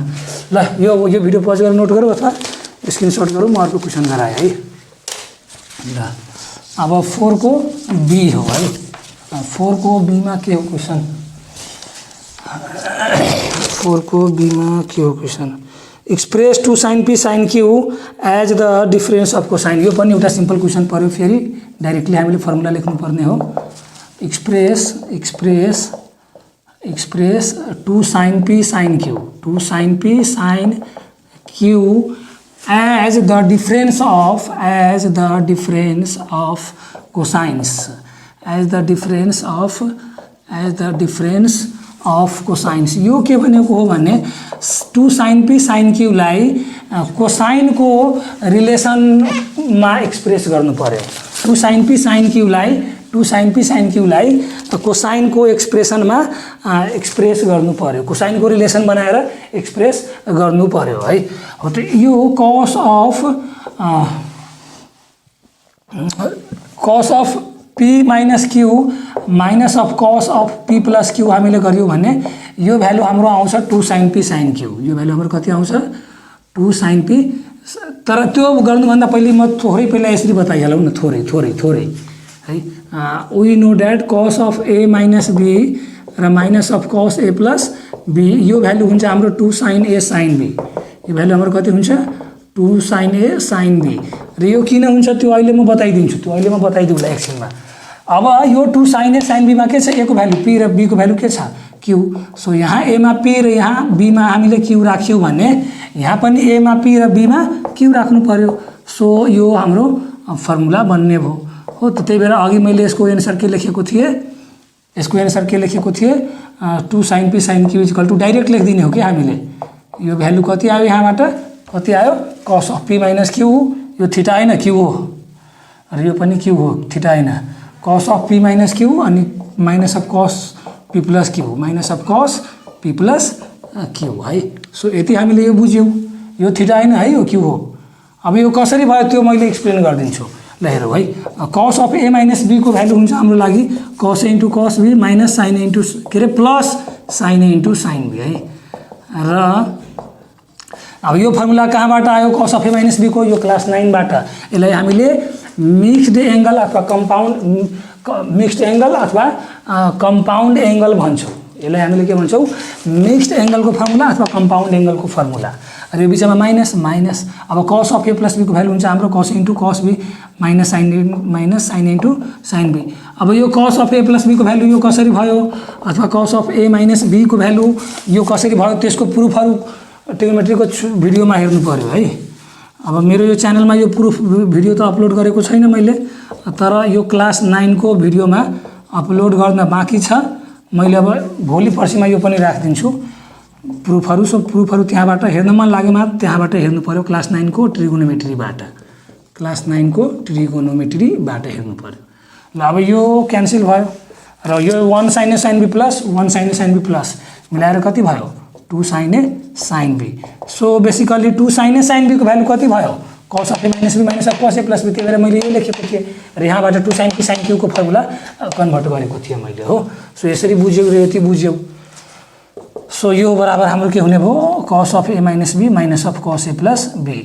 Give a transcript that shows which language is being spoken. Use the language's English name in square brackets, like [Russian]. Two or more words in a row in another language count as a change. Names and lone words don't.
[Nepali] ल यो भिडियो पज गरेर नोट गरौँ अथवा स्क्रिनशट गरौँ, म अर्को क्वेसन गराएँ है। ल अब 4 को बी हो है, 4 को बी मा के हो क्वेसन, 4 को बी मा के हो क्वेसन, एक्सप्रेस 2 sin p sin q [English] as the difference of cosine. [Nepali] यो पनि एउटा सिम्पल क्वेसन पर्यो, फेरि डाइरेक्टली हामीले फर्मुला लेख्नु पर्ने हो। [English] एक्सप्रेस 2 sin p sin q, 2 sin p sin q as the difference of cosines, as the difference of cosines। [Nepali] यो के भनेको हो भने 2 sin p sin q लाई कोसाइन को रिलेसनमा एक्सप्रेस गर्नु पर्यो। 2 sin p sin q लाई कोसाइन को एक्सप्रेसनमा एक्सप्रेस गर्नु पर्यो, कोसाइन को रिलेसन बनाएर एक्सप्रेस गर्नु पर्यो है। हो त यो [English] cos of p minus q minus of cos of p plus q [Nepali] हामीले गर्यौं भने यो भ्यालु हाम्रो आउँछ 2 sin p sin q। यो भ्यालु हाम्रो कति आउँछ 2 sin p। तर त्यो गर्नुभन्दा पहिले म थोरै पहिला यसरी बताइहालौँ न, थोरै है। [English] we know that cos of a minus b [Nepali] र [English] minus of cos a plus b [Nepali] यो भ्यालु हुन्छ हाम्रो 2 sin a sin b। यो भ्यालु हाम्रो कति हुन्छ 2 sin a sin b र यो किन हुन्छ त्यो अहिले म बताइदिउँला एकछिनमा। अब यो 2 sin a sin b मा के छ, a को भ्यालु p र b को भ्यालु के छ q। सो यहाँ a मा p र यहाँ b मा हामीले q राख्यौं भने यहाँ पनि a मा p र b मा q राख्नु पर्यो। सो यो हाम्रो फर्मुला बन्ने भयो हो। त त्यही भएर अघि मैले यसको एन्सर के लेखेको थिएँ 2 sin p sin q [English] equal to [Nepali] डाइरेक्ट लेखिदिने हो कि हामीले। यो भ्यालु कति आयो, यहाँबाट कति आयो [English] cos of p minus q, [Nepali] यो थीटा हैन q हो र यो पनि q हो, थीटा हैन। [English] cos of p minus q [Nepali] अनि [English] minus of cos p plus q, minus of cos p plus q [Nepali] है। सो यति हामीले यो बुझ्यौं, यो थीटा हैन है, यो q हो। अब यो कसरी भयो त्यो मैले एक्सप्लेन गरिदिन्छु, ल हेरौँ है। [English] cos of a minus b [Nepali] को भ्यालु हुन्छ हाम्रो लागि [English] cos a into cos b minus sin a into [Nepali] के रे [English] plus sin a into sin b [Nepali] है। र अब यो फर्मुला कहाँबाट आयो [English] cos of a minus b [Nepali] को, यो क्लास 9 बाट। यसलाई हामीले [English] mixed angle [Nepali] अथवा [English] compound angle [Nepali] भन्छौं। यसलाई हामीले के भन्छौं, [English] mixed angle [Nepali] को फर्मुला अथवा [English] compound angle [Nepali] को फर्मुला। र यो बिचमा माइनस अब [English] cos of a plus b [Nepali] को भ्यालु हुन्छ हाम्रो [English] cos into cos b minus sin into sin b. [Nepali] अब यो [English] cos of a plus b [Nepali] को भ्यालु यो कसरी भयो, अथवा [English] cos of a minus b [Nepali] को भ्यालु यो कसरी भयो, त्यसको प्रुफहरु ट्रिगोनोमेट्रीको भिडियोमा हेर्नु पर्यो है। अब मेरो यो च्यानलमा यो प्रुफ भिडियो त अपलोड गरेको छैन मैले, तर यो क्लास 9 को भिडियोमा अपलोड गर्न बाँकी छ। मैले अब भोलि पर्सिमा यो पनि राख्दिन्छु प्रुफहरु। सो प्रुफहरु त्यहाँबाट हेर्न मन लागेमा त्यहाँबाट हेर्नु पर्यो, क्लास 9 को ट्रिगोनोमेट्रीबाट हेर्नु पर्यो। ल अब यो क्यान्सल भयो र यो 1 sin a sin b प्लस 1 sin a sin b प्लस मिलाएर कति भयो 2 sin a sin b। सो बेसिकली 2 sin a sin b को भ्यालु कति भयो [English] cos of a minus b minus of cos a plus b। [Nepali] त्यही भएर मैले यो लेखेको थिएँ र यहाँबाट 2 sin p sin q को फर्मुला कन्भर्ट गरेको थिएँ मैले हो। सो यसरी बुझ्यौ र यति बुझ्यौ। सो यो बराबर हाम्रो के हुने भयो [English] cos of a minus b minus of cos a plus b।